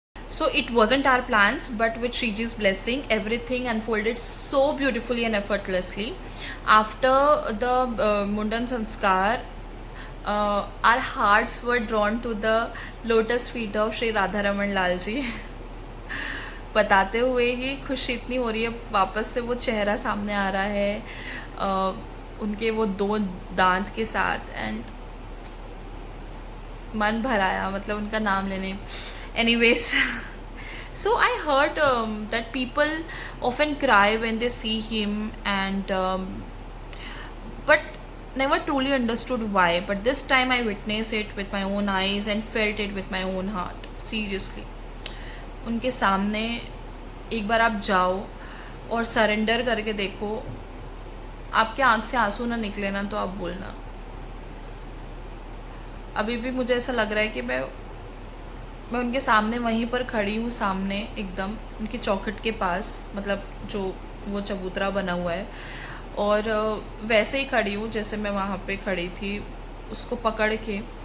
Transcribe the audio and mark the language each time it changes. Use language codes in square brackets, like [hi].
[en] So it wasn't our plans, but with Shriji's blessing, everything unfolded so beautifully and effortlessly. After the Mundan Sanskar, our hearts were drawn to the lotus feet of Shri Radha Raman Lal ji. [hi] बताते हुए ही खुशी इतनी हो रही है, वापस से वो चेहरा सामने आ रहा है उनके वो 2 दांत के साथ, एंड मन भर आया, मतलब उनका नाम लेने. [en] Anyways, so I heard that people often cry when they see him, and but never truly understood why. But this time I witnessed it with my own eyes and felt it with my own heart. [hi] Seriously, उनके सामने एक बार आप जाओ और surrender करके देखो. आपके आँख से आंसू ना निकले ना तो आप बोलना. अभी भी मुझे ऐसा लग रहा है कि मैं उनके सामने वहीं पर खड़ी हूँ, सामने एकदम उनकी चौखट के पास, मतलब जो वो चबूतरा बना हुआ है, और वैसे ही खड़ी हूँ जैसे मैं वहाँ पे खड़ी थी, उसको पकड़ के.